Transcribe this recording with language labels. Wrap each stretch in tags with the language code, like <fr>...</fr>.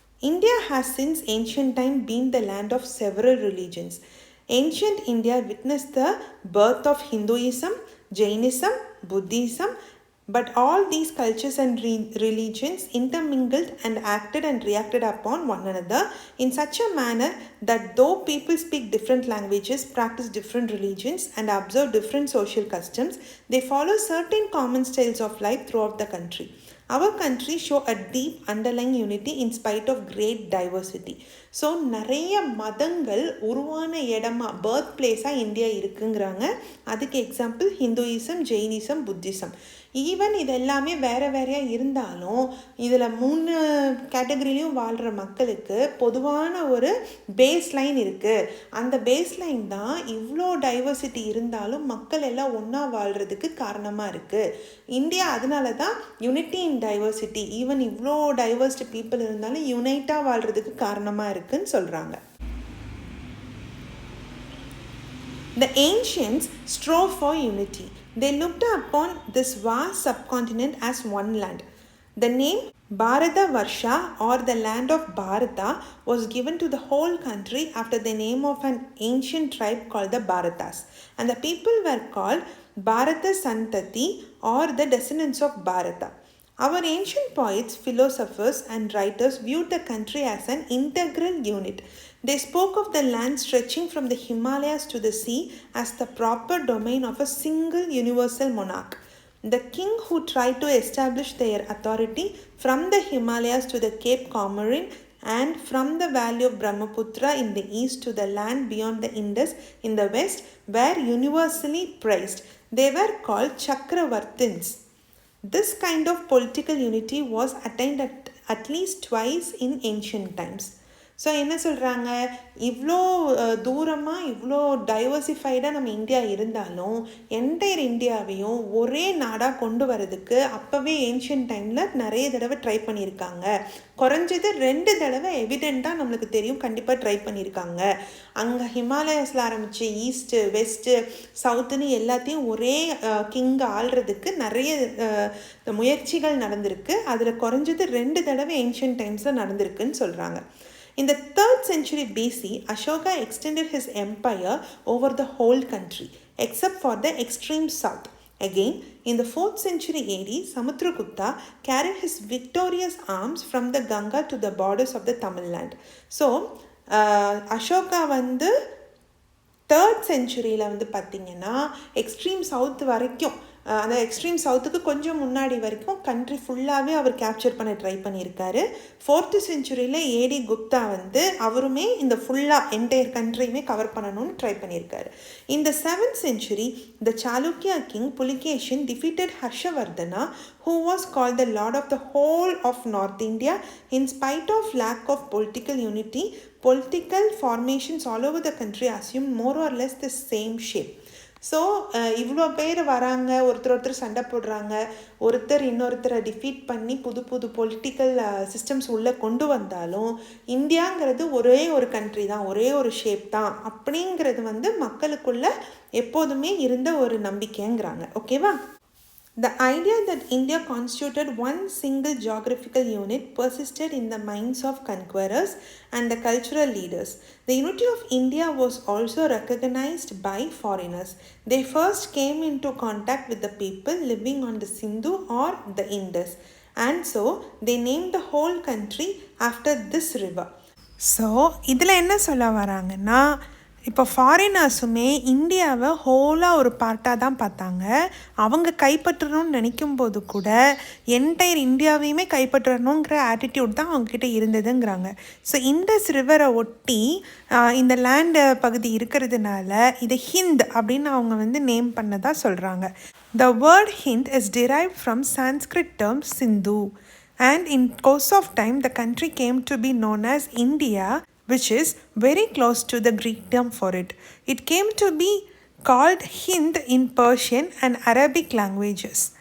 <en>India has since ancient time been the land of several religions. Ancient India witnessed the birth of Hinduism, Jainism, Buddhism, but all these cultures and religions intermingled and acted and reacted upon one another in such a manner that though people speak different languages, practice different religions, and observe different social customs, they follow certain common styles of life throughout the country. Our country show a deep underlying unity in spite of great diversity.</en> <ta>So நிறைய மதங்கள் உருவான இடமா birth பிளேஸாக India இருக்குங்கிறாங்க. அதுக்கு example Hinduism, Jainism, Buddhism. Even இது எல்லாமே வேறு வேறையாக இருந்தாலும் இதில் 3 கேட்டகரிலையும் வாழ்கிற மக்களுக்கு பொதுவான ஒரு பேஸ் லைன் இருக்குது. அந்த பேஸ் லைன் தான் இவ்வளோ டைவர்சிட்டி இருந்தாலும் மக்கள் எல்லாம் ஒன்றா வாழ்கிறதுக்கு காரணமாக இருக்குது. இந்தியா அதனால தான் யூனிட்டி இன் டைவர்சிட்டி, ஈவன் இவ்வளோ டைவர்ஸ்டு பீப்புள் இருந்தாலும் யுனைட்டாக வாழ்கிறதுக்கு காரணமாக இருக்குதுன்னு சொல்கிறாங்க.</ta> <en>The ancients strove for unity. They looked upon this vast subcontinent as one land. The name Bharata Varsha, or the land of Bharata, was given to the whole country after the name of an ancient tribe called the Bharatas. And the people were called Bharata Santati, or the descendants of Bharata. Our ancient poets, philosophers and writers viewed the country as an integral unit. They spoke of the land stretching from the Himalayas to the sea as the proper domain of a single universal monarch. The king who tried to establish their authority from the Himalayas to the Cape Comorin and from the valley of Brahmaputra in the east to the land beyond the Indus in the west were universally praised. They were called Chakravartins. This kind of political unity was attained at least twice in ancient times.</en> <ta>So என்ன சொல்கிறாங்க, இவ்வளோ தூரமாக இவ்வளோ டைவர்சிஃபைடாக நம்ம India இருந்தாலும் entire இந்தியாவையும் ஒரே நாடாக கொண்டு வரதுக்கு அப்போவே ஏன்ஷியன்ட் டைமில் நிறைய தடவை ட்ரை பண்ணியிருக்காங்க. குறைஞ்சது 2 தடவை எவிடெண்ட்டாக நம்மளுக்கு தெரியும், கண்டிப்பாக ட்ரை பண்ணியிருக்காங்க. அங்கே ஹிமாலயஸில் ஆரம்பித்து ஈஸ்ட்டு வெஸ்ட்டு சவுத்துன்னு எல்லாத்தையும் ஒரே கிங் ஆள்றதுக்கு நிறைய முயற்சிகள் நடந்திருக்கு. அதில் குறைஞ்சது 2 தடவை ஏன்ஷியன்ட் டைம்ஸில் நடந்திருக்குன்னு சொல்கிறாங்க.</ta> <en>In the 3rd century BC, Ashoka extended his empire over the whole country, except for the extreme south. Again, in the 4th century AD, Samudragupta carried his victorious arms from the Ganga to the borders of the Tamil Nadu.</en> <ta>So, Ashoka வந்து 3rd centuryல வந்து பார்த்திங்கன்னா extreme south வரைக்கும், அந்த extreme சவுத்துக்கு கொஞ்சம் முன்னாடி வரைக்கும் country ஃபுல்லாகவே அவர் capture பண்ண ட்ரை பண்ணியிருக்காரு. 4th centuryல ஏடி குப்தா வந்து அவருமே இந்த ஃபுல்லாக என்டையர் கண்ட்ரியுமே கவர் பண்ணணும்னு ட்ரை பண்ணியிருக்காரு.</ta> <en>In the 7th century, the Chalukya king Pulikeshin defeated Harshavardhana, who was called the lord of the whole of North India. In spite of lack of political unity, political formations all over the country assumed more or less the same shape.</en> <ta>So இவ்வளோ பேர் வராங்க, ஒருத்தர் சண்டை போடுறாங்க, ஒருத்தர் இன்னொருத்தரை defeat பண்ணி புது புது பொலிட்டிக்கல் சிஸ்டம்ஸ் உள்ளே கொண்டு வந்தாலும் இந்தியாங்கிறது ஒரே ஒரு கண்ட்ரி தான், ஒரே ஒரு ஷேப் தான் அப்படிங்கிறது வந்து மக்களுக்குள்ள எப்போதுமே இருந்த ஒரு நம்பிக்கைங்கிறாங்க. ஓகேவா?</ta> <en>The idea that India constituted one single geographical unit persisted in the minds of conquerors and the cultural leaders. The unity of India was also recognized by foreigners. They first came into contact with the people living on the Sindhu or the Indus, and so they named the whole country after this river.</en> <ta>So, இதில் என்ன சொல்ல வராங்கன்னா, இப்போ ஃபாரினர்ஸுமே இந்தியாவை ஹோலாக ஒரு பார்ட்டாக தான் பார்த்தாங்க. அவங்க கைப்பற்றணும்னு நினைக்கும் போது கூட என்டையர் இந்தியாவையுமே கைப்பற்றணுங்கிற ஆட்டிடியூட் தான் அவங்கக்கிட்ட இருந்ததுங்கிறாங்க. ஸோ இண்டஸ் ரிவரை ஒட்டி இந்த லேண்டு பகுதி இருக்கிறதுனால இதை ஹிந்த் அப்படின்னு அவங்க வந்து நேம் பண்ணதாக சொல்கிறாங்க.</ta> <en>The word Hind is derived from Sanskrit term Sindhu, and in course of time the country came to be known as India, which is very close to the Greek term for it. It came to be called Hind in Persian and Arabic languages.</en>